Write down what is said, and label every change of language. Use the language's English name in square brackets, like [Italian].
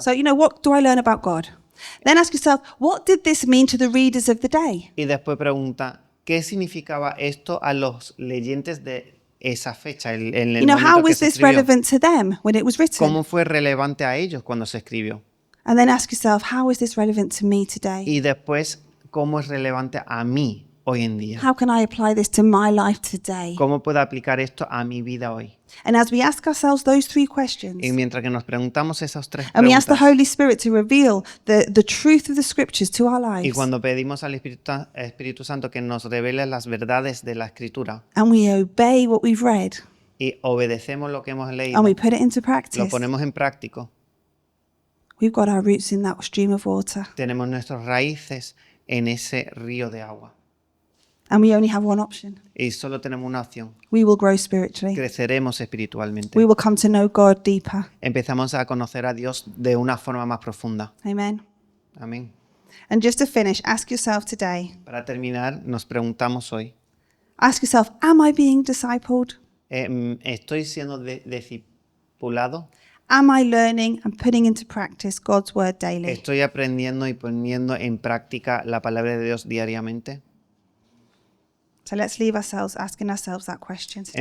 [English] So, what do I learn about God? Then ask yourself, what did this mean to the readers of the day? [Spanish] Y después pregunta, ¿qué significaba esto a los leyentes de esa fecha, en el [English] How [Spanish] momento que [English] was [Spanish] se [English] this [Spanish] escribió? [English] relevant to them when it was written? [Spanish] ¿Cómo fue relevante a ellos cuando se escribió? [English] And then ask yourself, how is this relevant to me today? [Spanish] Y después, ¿cómo es relevante a mí hoy en día? [English] How can I apply this to my life today? [Spanish] ¿Cómo puedo aplicar esto a mi vida hoy? [English] And as we ask ourselves those 3 questions, [Spanish] Y mientras que nos preguntamos esas 3 [English] and we ask the [Spanish] preguntas, [English] Holy Spirit to reveal the truth of the Scriptures to our [Spanish] y [English] lives, [Spanish] cuando pedimos al Espíritu Santo que nos revele las verdades de la Escritura [English] and we obey what we've read, [Spanish] y obedecemos lo que hemos leído, [English] and we put it into [Spanish] lo [English] practice, [Spanish] ponemos en práctico, [English] we've got our roots in that stream of water, [Spanish] tenemos nuestras raíces en ese río de agua. [English] and we only have one option. [Spanish] Y solo tenemos una opción. [English] We will grow spiritually. [Spanish] Creceremos espiritualmente. [English] We will come to know God deeper. [Spanish] Empezamos a conocer a Dios de una forma más profunda. [English] Amen. [Spanish] Amén. [English] And just to finish, ask yourself today, [Spanish] Para terminar, nos preguntamos hoy, [English] ask yourself, am I being discipled? [Spanish] ¿estoy siendo discipulado? [English] Am I learning and putting into practice God's word daily? [Spanish] ¿Estoy aprendiendo y poniendo en práctica la palabra de Dios diariamente? [English] So let's leave ourselves asking ourselves that question today.